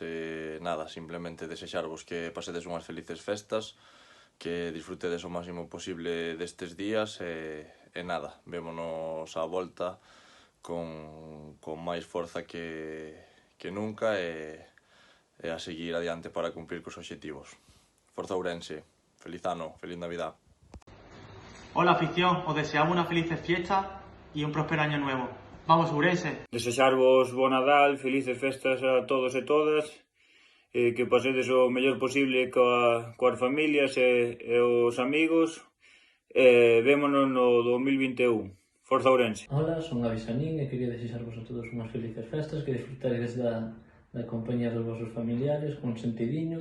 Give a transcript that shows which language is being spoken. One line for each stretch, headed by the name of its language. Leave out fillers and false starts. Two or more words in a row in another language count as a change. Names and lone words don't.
Galician: Nada, simplemente desexarvos que pasedes unhas felices festas, que disfrutedes o máximo posible destes días e nada, vémonos á volta con máis forza que nunca e a seguir adiante para cumplir cos obxectivos. Forza Ourense, feliz ano,
Spanish: feliz Navidad. Hola afición, os deseamos unas felices fiestas y un próspero año nuevo. Vamos Ourense!
Galician: Desexarvos bo Nadal, felices festas a todos e todas, que pasedes o mellor posible coas familias e os amigos, e vémonos no 2021. Forza Ourense! Hola, son Gabi Sanín e quería desexarvos a todos unhas felices festas, que disfrutaredes da compañía dos vosos familiares con sentidiño.